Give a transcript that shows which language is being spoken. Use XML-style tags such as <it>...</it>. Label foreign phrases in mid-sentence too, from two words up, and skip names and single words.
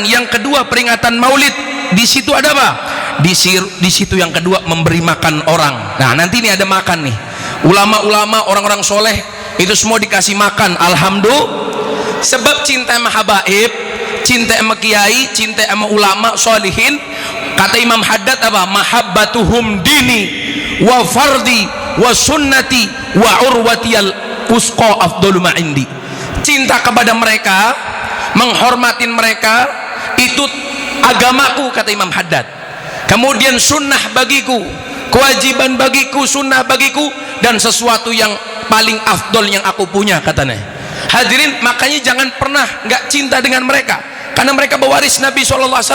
<id>Yang kedua peringatan Maulid, di situ ada apa? Di situ yang kedua memberi makan orang. Nah, nanti ini ada makan nih. Ulama-ulama, orang-orang soleh itu semua dikasih makan. Alhamdulillah. Sebab cinta sama habaib, cinta sama kiai, cinta sama ulama solihin. Kata Imam Haddad apa?</id> <ar>محبتهم ديني وفرضي وسنتي وعروتي الوثقى أفضل ما عندي.</ar> <id>Cinta kepada mereka, menghormatin mereka, itu agamaku, kata Imam Haddad. Kemudian sunnah bagiku, kewajiban bagiku, sunnah bagiku, dan sesuatu yang paling afdol yang aku punya, katanya. Hadirin, makanya jangan pernah nggak cinta dengan mereka, karena mereka pewaris Nabi SAW.</id>